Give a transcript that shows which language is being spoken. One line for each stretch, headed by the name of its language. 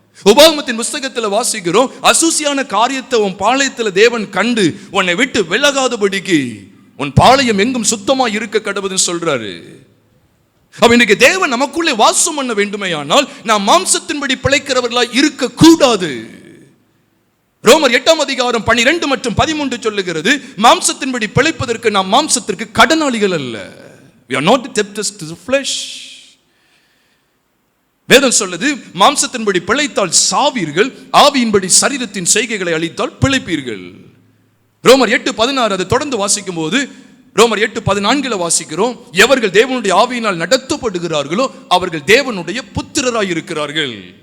Tamil: உபாகமத்தின் புஸ்தகத்தில் வாசிக்கிறோம், அசூசியான காரியத்தை உன் பாளையத்தில் தேவன் கண்டு உன்னை விட்டு விலகாதபடிக்கு உன் பாளையம் எங்கும் சுத்தமா இருக்க கடவுதுன்னு சொல்றாரு. அப்ப இன்னைக்கு தேவன் நமக்குள்ளே வாசம் பண்ண வேண்டுமேயானால் நாம் மாம்சத்தின்படி பிழைக்கிறவர்களாய் இருக்க கூடாது. ரோமர் 8ஆம் அதிகாரம் 12 மற்றும் 13 சொல்லுகிறது, மாம்சத்தின்படி பிழைப்பதற்கு நாம் மாம்சத்திற்கு கடனாளிகள் அல்ல.
English: We are not debtors to the flesh.
Tamil: வேதம் சொல்லுது, மாம்சத்தின்படி பிழைத்தால் சாவீர்கள், ஆவியின்படி சரீரத்தின் செய்கைகளை அளித்தால் பிழைப்பீர்கள். ரோமர் 8:16 அதை தொடர்ந்து வாசிக்கும் போது ரோமர் 8:14 வாசிக்கிறோம், எவர்கள் தேவனுடைய ஆவியினால் நடத்தப்படுகிறார்களோ அவர்கள் தேவனுடைய புத்திரராய் இருக்கிறார்கள்.